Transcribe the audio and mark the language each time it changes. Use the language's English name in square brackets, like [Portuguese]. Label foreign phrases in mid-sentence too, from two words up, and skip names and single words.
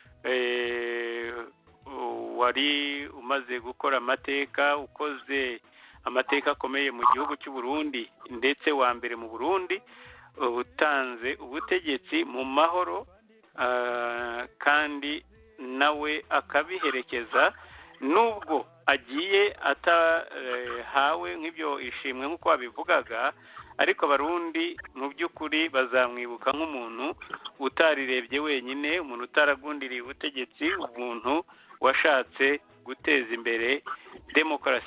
[Kinyarwanda] wari umaze gukora amateka ukoze amateka akomeye mu gihugu cy'u Burundi ndetse wa mbere mu Burundi utanze ubutegetsi mu mahoro kandi nawe akabiherekeza nubwo agiye atahawe nk'ibyo ishimwe nk'uko wabivugaga ariko abarundi mu by'ukuri bazamwibuka nk'umuntu utarirebye wenyine, umuntu utaragundiriye ubutegetsi, umuntu washatse guteza imbere demokarasi.